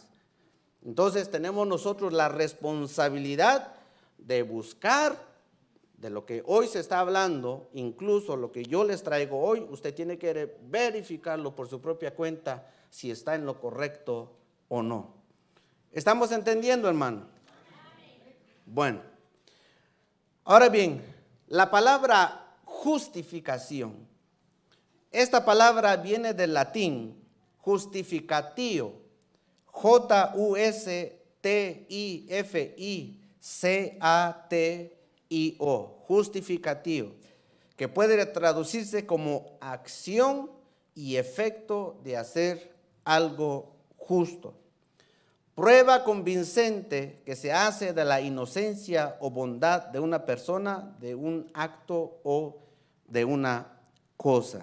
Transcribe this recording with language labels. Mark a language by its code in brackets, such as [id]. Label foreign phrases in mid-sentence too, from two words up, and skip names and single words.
[es] Entonces tenemos nosotros la responsabilidad de buscar de lo que hoy se está hablando, incluso lo que yo les traigo hoy, usted tiene que verificarlo por su propia cuenta si está en lo correcto o no. ¿Estamos entendiendo, hermano? Bueno, ahora bien, la palabra justificación. Esta palabra viene del latín justificatio, J-U-S-T-I-F-I-C-A-T-I-O, justificatio, que puede traducirse como acción y efecto de hacer algo justo. Prueba convincente que se hace de la inocencia o bondad de una persona, de un acto o de una cosa.